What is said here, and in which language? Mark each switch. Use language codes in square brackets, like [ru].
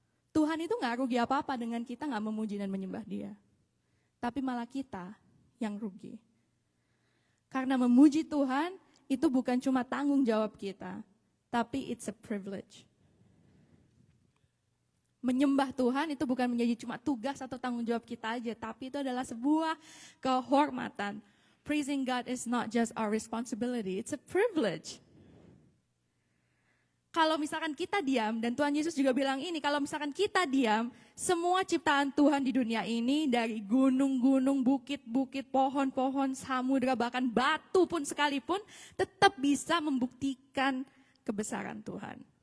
[id] Tuhan itu gak rugi apa-apa dengan kita gak memuji dan menyembah Dia. Tapi malah kita yang rugi. Karena memuji Tuhan itu bukan cuma tanggung jawab kita, tapi [en] it's a privilege. [id] Menyembah Tuhan itu bukan menjadi cuma tugas atau tanggung jawab kita aja, tapi itu adalah sebuah kehormatan. [en] Praising God is not just our responsibility, it's a privilege. [id] Kalau misalkan kita diam, dan Tuhan Yesus juga bilang ini, kalau misalkan kita diam, semua ciptaan Tuhan di dunia ini, dari gunung-gunung, bukit-bukit, pohon-pohon, samudra, bahkan batu pun sekalipun, tetap bisa membuktikan kebesaran Tuhan.